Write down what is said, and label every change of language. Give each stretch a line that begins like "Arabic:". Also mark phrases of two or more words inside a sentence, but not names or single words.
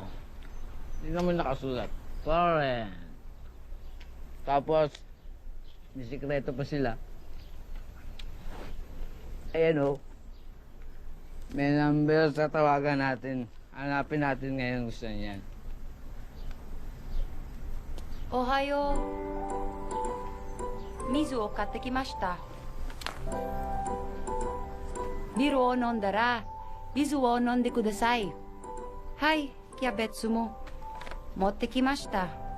Filipino: Hindi naman nakasulat. Foreign. Tapos, may sikreto pa sila. Ayan o. May number sa tawagan natin. Hanapin natin ngayon gusto niyan.
Japanese: Ohayo. 水を買ってきました。ビールを飲んだら、水を飲んでください. はい、キャベツも。持ってきました.